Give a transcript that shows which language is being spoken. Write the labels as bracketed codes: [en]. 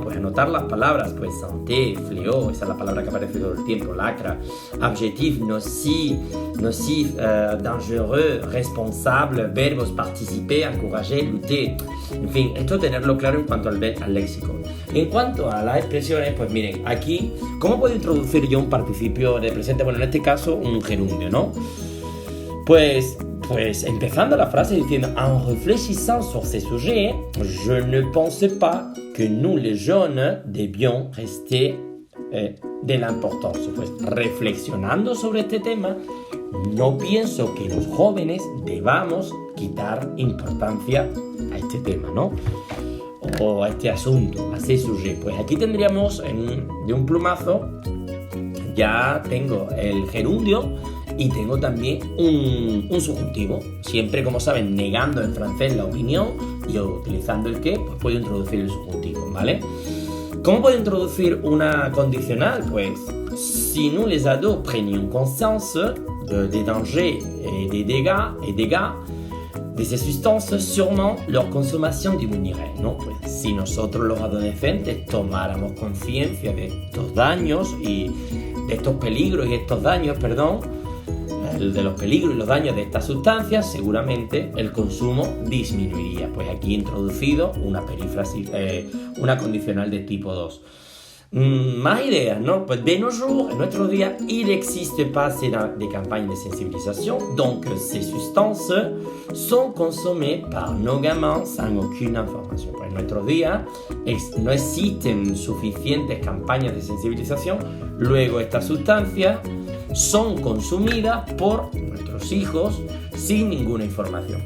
[es] Pues anotar las palabras, pues santé, fléau, esa es la palabra que aparece todo el tiempo, lacra, adjectif, nocif, dangereux, responsable, verbos, participer, encourager, lutter. En fin, esto tenerlo claro en cuanto al léxico. En cuanto a las expresiones, pues miren, aquí, ¿cómo puedo introducir yo un participio de presente? Bueno, en este caso, un gerundio, ¿no? Pues Pues empezando la frase diciendo [fr] en réfléchissant sur ces sujets, je ne pense pas que nous les jeunes debions rester [es] de la importancia. Pues reflexionando sobre este tema, no pienso que los jóvenes debamos quitar importancia a este tema, ¿no? O a este asunto, a este sujet. Pues aquí tendríamos de un plumazo, ya tengo el gerundio y tengo también un subjuntivo. Siempre, como saben, negando en francés la opinión y utilizando el que, pues puedo introducir el subjuntivo, ¿vale? ¿Cómo puedo introducir una condicional? [fr] Pues, si nous les ados prenions conscience des dangers et des dégâts de ces sustancias, sûrement leur consommation diminuirait, ¿no? [es] Pues si nosotros los adolescentes tomáramos conciencia de estos daños y de estos peligros y estos daños, de los peligros y los daños de estas sustancias, seguramente el consumo disminuiría. Pues aquí he introducido una perífrasis, una condicional de tipo 2. Más ideas, ¿no? [fr] Pues de nos jours, [es] en nuestros días, [fr] il n'existe pas de campagnes de sensibilisation, donc ces substances sont consommées par nos gamins sans aucune información. [es] Pues en nuestros días no existen suficientes campañas de sensibilización, luego estas sustancias son consumidas por nuestros hijos sin ninguna información.